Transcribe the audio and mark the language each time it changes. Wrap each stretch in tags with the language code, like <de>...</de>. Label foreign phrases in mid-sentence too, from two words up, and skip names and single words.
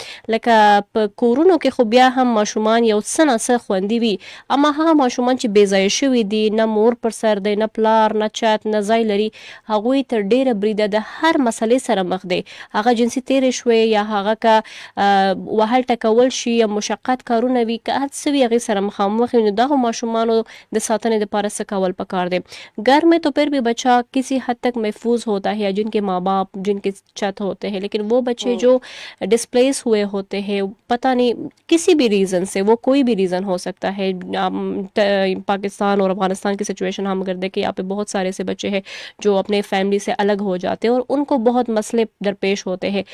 <ps>لکه په کورونو کې خو بیا هم ماشومان یو څه نه څه خوندي وي, اما هغه ماشومان چې بې ځایه شوي دي, نه مور پر سر دی, نه پلار, نه چت, نه ځای لري, هغوی تر ډیره بریده د هر مسلې سره مخ دی. هغه جنسي تیرې شوې یا هغه که وهل ټکول شي یا مشقت کارونه وي, که هر څه وي هغې سره مخامخ وي, نو دغه ماشومانو د ساتنې دپاره څه کول پکار دی.</ps> <ur>گھر میں تو پھر بھی بچہ کسی حد تک محفوظ ہوتا ہے, جن کے ماں باپ جن کے چھت ہوتے ہیں, لیکن وہ بچے جو ڈسپلیس ہوئے ہوتے ہیں پتہ نہیں کسی بھی ریزن سے, وہ کوئی بھی ریزن ہو سکتا ہے. پاکستان اور افغانستان کی سچویشن ہم اگر دیکھیں, یہاں پہ بہت سارے ایسے بچے ہیں جو اپنے فیملی سے الگ ہو جاتے ہیں اور ان کو بہت مسئلے درپیش ہوتے ہیں.</ur>